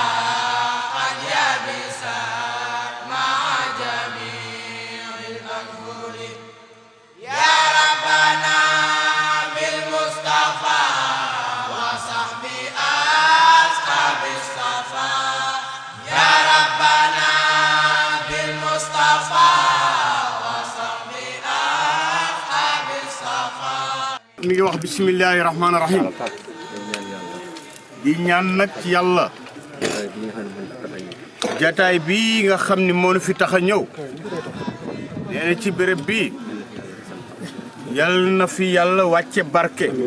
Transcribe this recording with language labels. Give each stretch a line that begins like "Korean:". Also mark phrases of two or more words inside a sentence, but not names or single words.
Arabic: قد يبست مع جميع الأنهر يا ربنا بالمصطفى وصحبه أصحاب الصفا يا ربنا بالمصطفى وصحبه أصحاب الصفا
Wolof: mi ngi wax
Arabic: بسم الله الرحمن الرحيم
Wolof: di ñaan nag ci yàlla jataay bii nga xam ni moo nu fi tax a ñëw nee na ci béréb bii yàlla na fi yàlla wàcce barke